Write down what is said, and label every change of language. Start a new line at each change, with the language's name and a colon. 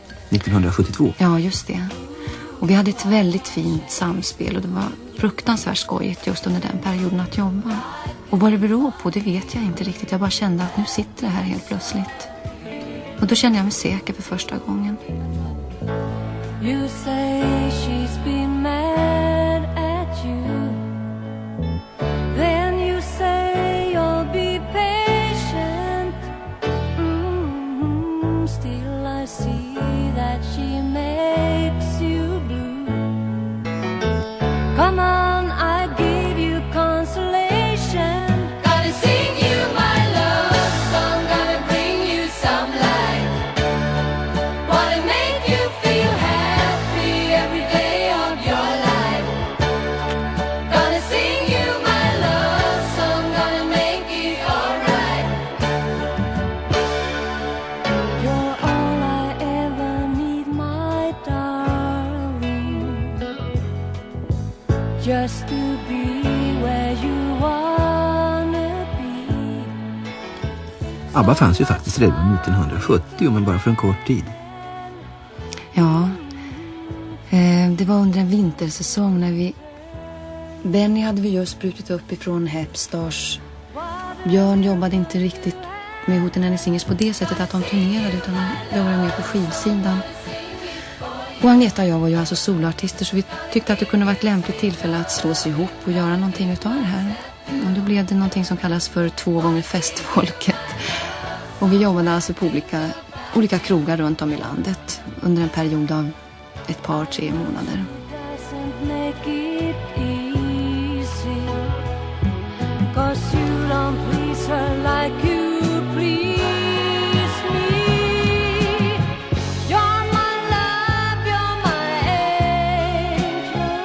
Swedish: 1972? Ja, just det. Och vi hade ett väldigt fint samspel och det var fruktansvärt skojigt just under den perioden att jobba. Och vad det beror på, det vet jag inte riktigt. Jag bara kände att nu sitter det här helt plötsligt. Och då kände jag mig säker för första gången.
English: You say she's been mad at you. Then you say you'll be patient. Still I see that she makes you blue. Come on, I give you consolation. Gotta sing you my love song, gotta bring you some light. Wanna make you feel happy every day of your life. Gonna sing you my love song, gonna make it alright. You're all I ever need, my darling. Just to be where you wanna be.
Swedish: ABBA fanns ju faktiskt redan 1970, men bara för en kort tid. Ja, det var under en vintersäsong när Benny hade vi just brutit upp ifrån Hepstars. Björn jobbade inte riktigt med Hoten Hennes Singers på det sättet att de turnerade, utan de jobbade mer på skivsidan. Och Agneta och jag var ju alltså soloartister, så vi tyckte att det kunde vara ett lämpligt tillfälle att slå sig ihop och göra någonting utav det här. Och då blev det någonting som kallas för 2 gånger festfolket. Och vi jobbade alltså på olika krogar runt om i landet under en period av ett par, 3 månader.
English: Doesn't make it easy, 'cause you don't please her like you please me. You're my love, you're my angel.